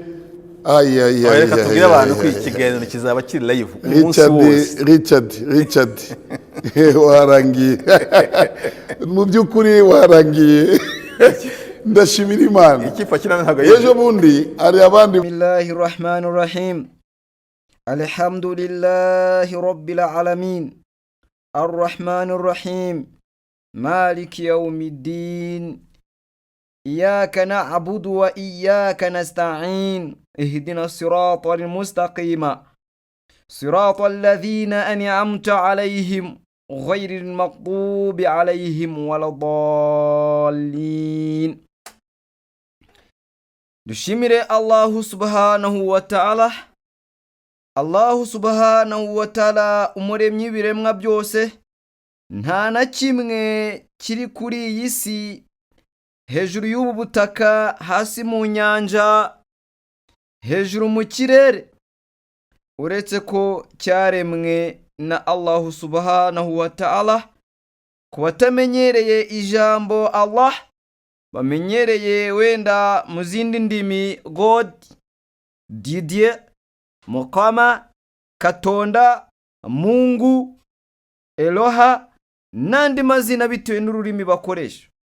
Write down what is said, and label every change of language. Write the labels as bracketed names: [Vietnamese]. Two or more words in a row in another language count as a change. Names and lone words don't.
[Kinyarwanda] Reka tubwire abantu ko ikiganiro kizaba kiri live umunsi wose. Richard warangiye mu by'ukuri warangiye. Ndashimira Imana. Ikifa kinana ntago ejo bundi ari abandi. [Arabic] بسم الله الرحمن الرحيم. الحمد لله رب العالمين. الرحمن الرحيم. مالك يوم الدين. إياك نعبد وإياك نستعين. اهدنا الصراط المستقيم صراط الذين أنعمت عليهم غير المغضوب عليهم ولا الضالين. [Kinyarwanda] dushimire [Arabic] الله سبحانه وتعالى. الله سبحانه وتعالى [Kinyarwanda] umuremyi w'ibiremwa byose, nta na kimwe kiri kuri iyi si, hejuru y'ubu butaka, hasi mu nyanja, hejuru mu kirere, uretse ko cyaremwe na [Arabic] الله سبحانه وتعالى. [Kinyarwanda] Ku batamenyereye ijambo Allah, bamenyereye wenda mu zindi ndimi God, Didier, Mukama, Katonda, Mungu, Eloha n'andi mazina bitewe n'ururimi bakoresha.